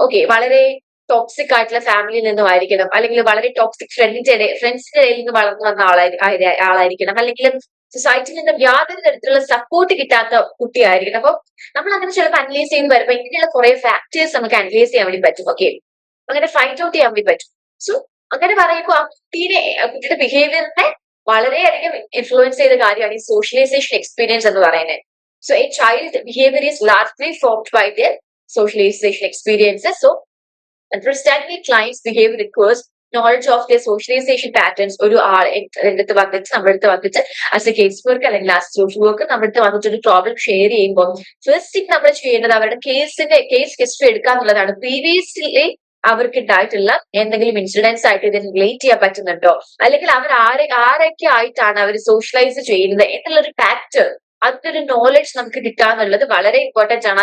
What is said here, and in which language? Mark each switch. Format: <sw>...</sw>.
<ml>Okay, വളരെ toxic ആയിട്ടുള്ള ഫാമിലിയിൽ നിന്നും ആയിരിക്കണം, അല്ലെങ്കിൽ വളരെ ടോക്സിക് ഫ്രണ്ട്സിന്റെ ഇടയിൽ നിന്ന് വളർന്നു വന്ന ആളായിരിക്കണം, അല്ലെങ്കിൽ സൊസൈറ്റിയിൽ നിന്ന് യാതൊരു തരത്തിലുള്ള സപ്പോർട്ട് കിട്ടാത്ത കുട്ടിയായിരിക്കണം. അപ്പൊ നമ്മൾ അങ്ങനെ ചിലപ്പോൾ അനലൈസ് ചെയ്യുന്ന വരുമ്പോൾ ഇങ്ങനെയുള്ള കുറെ ഫാക്ടേഴ്സ് നമുക്ക് അനലൈസ് ചെയ്യാൻ വേണ്ടി പറ്റും. ഓക്കെ, അങ്ങനെ ഫൈൻഡ് ഔട്ട് ചെയ്യാൻ വേണ്ടി പറ്റും. സോ അങ്ങനെ പറയുമ്പോൾ ആ കുട്ടിയുടെ ബിഹേവിയറിനെ വളരെയധികം ഇൻഫ്ലുവൻസ് ചെയ്ത കാര്യമാണ് ഈ സോഷ്യലൈസേഷൻ എക്സ്പീരിയൻസ് എന്ന് പറയുന്നത്.</ml> <en>So a child behavior is largely formed by their socialization experiences. So understanding a client's behavior requires knowledge of their socialization patterns.</en> <ml>ഒരു രംഗത്ത് വന്നിട്ട് നമ്മുടെ അടുത്ത് വന്നിട്ട് ആസ് എ കേസ് വർക്ക് അല്ലെങ്കിൽ ആസ് സോഷ്യൽ വർക്ക് നമ്മുടെ അടുത്ത് വന്നിട്ട് ഒരു പ്രോബ്ലം ഷെയർ ചെയ്യുമ്പോൾ ഫസ്റ്റ് തിങ് നമ്മൾ ചെയ്യേണ്ടത് അവരുടെ കേസ് ഹിസ്റ്ററി എടുക്കുക എന്നുള്ളതാണ്. പ്രീവിയസ്ലി അവർക്ക് ഉണ്ടായിട്ടുള്ള എന്തെങ്കിലും ഇൻസിഡൻസ് ആയിട്ട് ഇതിന് റിലേറ്റ് ചെയ്യാൻ പറ്റുന്നുണ്ടോ, അല്ലെങ്കിൽ അവർ ആരൊക്കെ ആയിട്ടാണ് അവർ സോഷ്യലൈസ് ചെയ്യുന്നത് എന്നുള്ളൊരു ഫാക്ടർ, അതിനൊരു നോളജ് നമുക്ക് കിട്ടാന്നുള്ളത് വളരെ ഇമ്പോർട്ടന്റ് ആണ്.</ml>